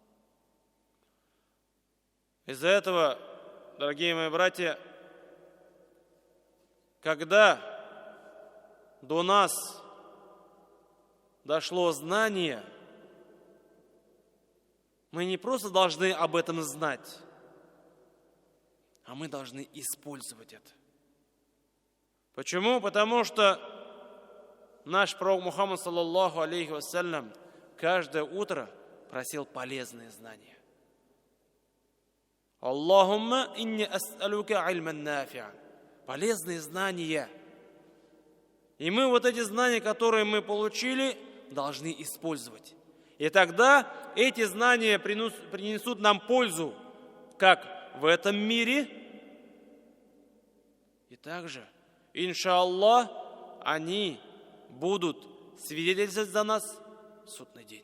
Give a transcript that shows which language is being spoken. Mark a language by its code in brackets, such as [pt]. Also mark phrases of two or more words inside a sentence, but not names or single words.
[ru] Из-за этого, дорогие мои братья, когда до нас дошло знание, мы не просто должны об этом знать, а мы должны использовать это. Почему? Потому что наш пророк Мухаммад, [ar] صلى الله عليه وسلم, [ru] каждое утро просил полезные знания. [ar] اللهم إني أسألك علما نافعا. [ru] Полезные знания. И мы вот эти знания, которые мы получили, должны использовать. И тогда эти знания принесут нам пользу, как в этом мире, и также, иншаллах, они будут свидетельствовать за нас в судный день.